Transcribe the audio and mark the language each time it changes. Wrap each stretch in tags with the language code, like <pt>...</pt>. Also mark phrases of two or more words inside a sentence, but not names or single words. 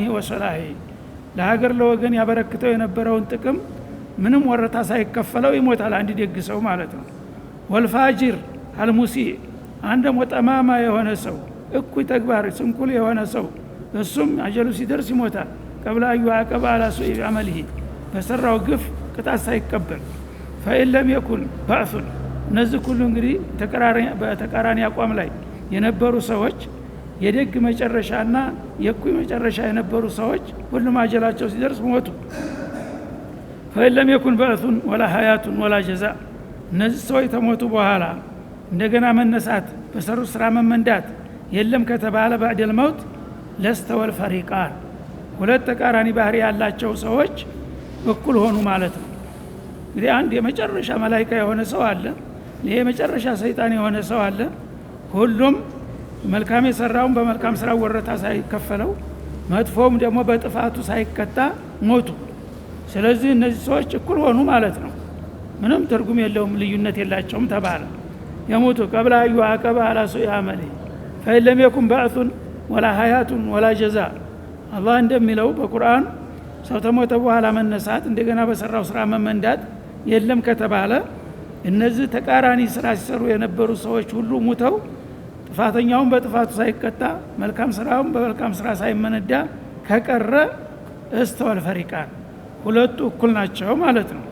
<am>ወሰላሂ ለሀገር ለወገን ያበረክተው የነበረውን ጥቅም ምንም ወረታ ሳይከፈለው ይሞታል አንድ ደግ ሰው ማለት ነው</am> <ar>والفاجر المسيء</ar> <am>አንድ ሞጠማማ የሆነ ሰው እኩይ ተግባር ስንኩል የሆነ ሰው እሱም አጀሉ ሲደርስ ይሞታል</am> <ar>قبل أن يعاقب على سوء عمله</ar> <am>በሰራው ግፍ ቅጣት ሳይቀበል</am> <ar>فإن لم يكن بأس</ar> <am>እነዚህ ሁሉ እንግዲህ በተቃራኒ አቋም ላይ የነበሩ ሰዎች የደግ መጨረሻና የኩይ መጨረሻ የነበሩ ሰዎች ሁሉም አጀላቸው ሲደርስ ሞቱ</am> <ar>فإن لم يكن بأس ولا حياة ولا جزاء</ar> <am>እነዚህ ሰዎች ተሞቱ በኋላ እንደገና መነሳት በሰሩ ስራ መመንዳት የለም ከተባለ</am> <ar>بعد الموت لستوى الفريقان</ar> <am>ሁለት ተቃራኒ ባህሪ ያላቸው ሰዎች እኩል ሆኑ ማለት ነው እንግዲህ አንድ የመጨረሻ መላእክት የሆነ ሰው አለ ይሄ የመጨረሻ ሰይጣን የሆነ ሰው አለ ሁሉም መልካም የሰራውን በመልካም ስራ ወረታ ሳይከፈለው መጥፎም ደግሞ በጥፋቱ ሳይቀጣ ሞቱ ስለዚህ እነዚህ ሰዎች እኩል ሆኑ ማለት ነው ምንም ትርጉም የለውም ልዩነት የላቸውም ተባለ የሞቱ</am> <ar>قبل أن يعاقب على سوء عمله</ar> <am>فإن</am> <ar>لم يكن بعث ولا حياة ولا جزاء</ar> <am>አላህ እንደሚለው በቁርአን ሰው ተሞተ በኋላ መነሳት እንደገና በሰራው ስራ መመንዳት የለም ከተባለ እነዚህ ተቃራኒ ስራ ሲሰሩ የነበሩ ሰዎች ሁሉ ሙተው ጥፋተኛውን በጥፋቱ ሳይቀጣ መልካም ስራውን በመልካም ስራ ሳይመነዳ ከቀረ</am> <ar>لاستوى الفريقان</ar> <am>ሁለቱ እኩል ናቸው ማለት ነው</am>